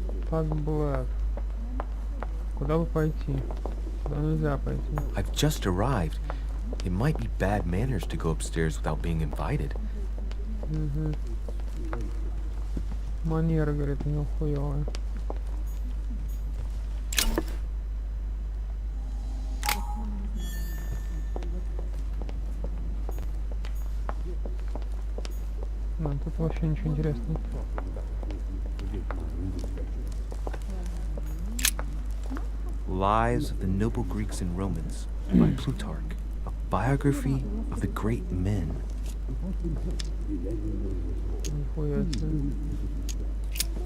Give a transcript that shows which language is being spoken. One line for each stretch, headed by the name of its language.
Russian: Так, Блэк. Куда бы пойти? Куда нельзя пойти?
English: I've just arrived. It might be bad manners to go upstairs without being invited.
Russian: Угу. Манера, говорит, у него хуёвая. Да, тут вообще ничего интересного.
English: Lives of the Noble Greeks and Romans by Plutarch, a biography of the great men.
Russian: Нихуя себе.